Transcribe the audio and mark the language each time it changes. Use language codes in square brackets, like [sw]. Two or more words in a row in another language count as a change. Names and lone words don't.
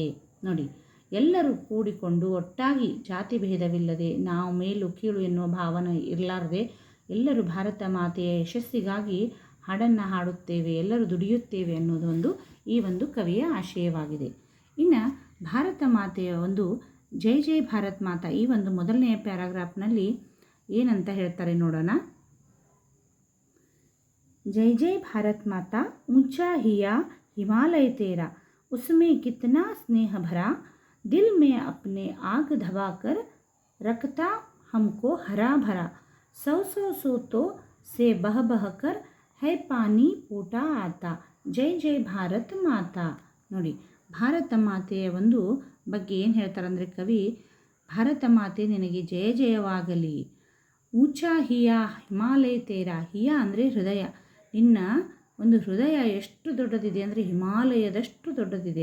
[kn] ನೋಡಿ, ಎಲ್ಲರೂ ಕೂಡಿಕೊಂಡು ಒಟ್ಟಾಗಿ ಜಾತಿ ಭೇದವಿಲ್ಲದೆ, ನಾವು ಮೇಲು ಕೀಳು ಎನ್ನುವ ಭಾವನೆ ಇರಲಾರದೆ ಎಲ್ಲರೂ ಭಾರತ ಮಾತೆಯ ಯಶಸ್ಸಿಗಾಗಿ ಹಾಡನ್ನು ಹಾಡುತ್ತೇವೆ, ಎಲ್ಲರೂ ದುಡಿಯುತ್ತೇವೆ ಅನ್ನೋದೊಂದು ಈ ಒಂದು ಕವಿಯ ಆಶಯವಾಗಿದೆ. ಇನ್ನು ಭಾರತ ಮಾತೆಯ ಒಂದು [hi] जय जय भारत माता [kn] ಈ ಒಂದು ಮೊದಲನೆಯ ಪ್ಯಾರಾಗ್ರಾಫ್ನಲ್ಲಿ ಏನಂತ ಹೇಳ್ತಾರೆ ನೋಡೋಣ. [hi] जय जय भारत माता, ऊंचा हिया हिमालय तेरा, उसमें कितना स्नेह भरा, दिल में अपने आग धवा कर रखता हमको हरा भरा, सौ सौ सोतों से बह बह कर है पानी ऊट आता, जय जय भारत माता. [kn] ನೋಡಿ, ಭಾರತ ಮಾತೆಯ ಒಂದು ಬಗ್ಗೆ ಏನು ಹೇಳ್ತಾರಂದರೆ ಕವಿ, ಭಾರತ ಮಾತೆ ನಿನಗೆ ಜಯ ಜಯವಾಗಲಿ. [hi] ऊंचा हिया हिमालय तेरा, [kn] ಹಿಯ ಅಂದರೆ ಹೃದಯ, ನಿನ್ನ ಒಂದು ಹೃದಯ ಎಷ್ಟು ದೊಡ್ಡದಿದೆ ಅಂದರೆ ಹಿಮಾಲಯದಷ್ಟು ದೊಡ್ಡದಿದೆ.